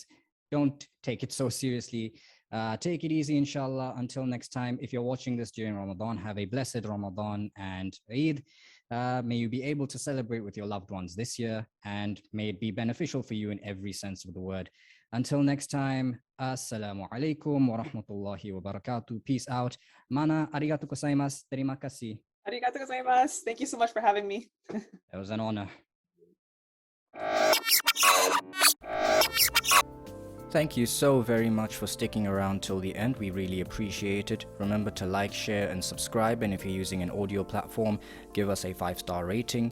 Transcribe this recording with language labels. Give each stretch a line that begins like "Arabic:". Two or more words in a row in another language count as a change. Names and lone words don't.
English: Don't take it so seriously. Take it easy, inshallah. Until next time, if you're watching this during Ramadan, have a blessed Ramadan and Eid. May you be able to celebrate with your loved ones this year, and may it be beneficial for you in every sense of the word. Until next time,
Arabic: السلام عليكم ورحمة الله وبركاته.
English: Peace out.
Japanese: Mana, ありがとうございます.
Malay: Terima kasih.
Japanese: ありがとうございます.
English: Thank you so much for having me. It was an honor. Thank you so very much for sticking around till the end. We really appreciate it. Remember to like, share, and subscribe. And if you're using an audio platform, give us a 5-star rating.